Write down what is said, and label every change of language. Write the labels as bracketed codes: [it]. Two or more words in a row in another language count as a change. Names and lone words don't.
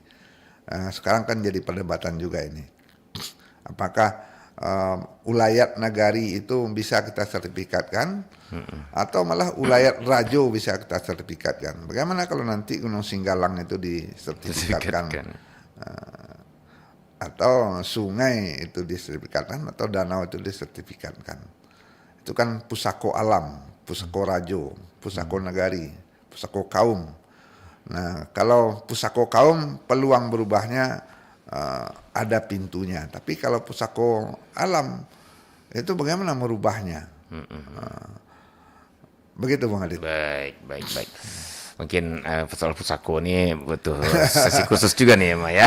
[id] Sekarang kan jadi perdebatan juga ini. Apakah ulayat nagari itu bisa kita sertifikatkan atau malah ulayat rajo bisa kita sertifikatkan? Bagaimana kalau nanti Gunung Singgalang itu disertifikatkan? Atau sungai itu disertifikatkan atau danau itu disertifikatkan? Itu kan [min] pusako alam, pusako rajo, pusako nagari, pusako kaum. [id] Nah, kalau pusako kaum peluang berubahnya ada pintunya. Tapi kalau pusako alam itu bagaimana merubahnya? Begitu Bang Adit. Baik. Mungkin soal pusako ini butuh sesi khusus juga nih, Mak ya.